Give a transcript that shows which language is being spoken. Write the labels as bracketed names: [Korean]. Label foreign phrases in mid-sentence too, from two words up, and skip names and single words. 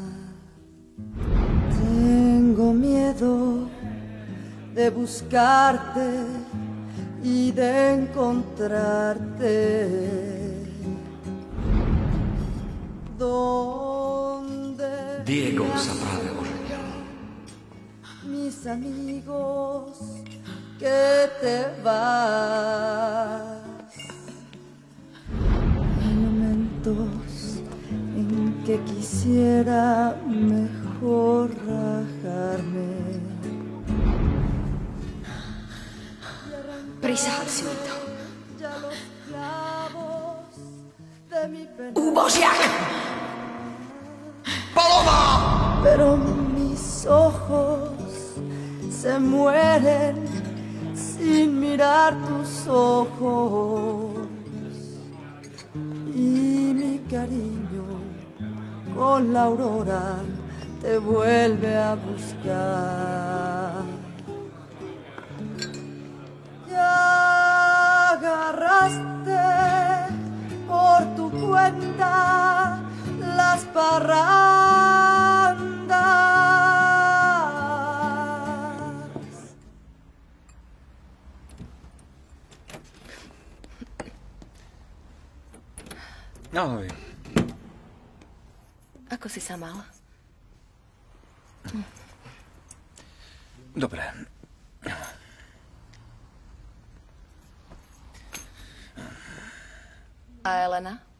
[Spanish] Tengo miedo de buscarte y de encontrarte. ¿Dónde [Slovak] Diego sa práve oženil. [Spanish] Mis amigos, que te vas. Hay momentos en que quisiera mejor rajarme. [Slovak] Prisahal si mi to. Úbožiak! [Spanish] ¡Paloma! Pero mis ojos se mueren sin mirar tus ojos. Y mi cariño con la aurora te vuelve a buscar. Ya agarraste por tu cuenta las parrandas. [Slovak] Ahoj. Ako si sa mal? Dobre. A Elena?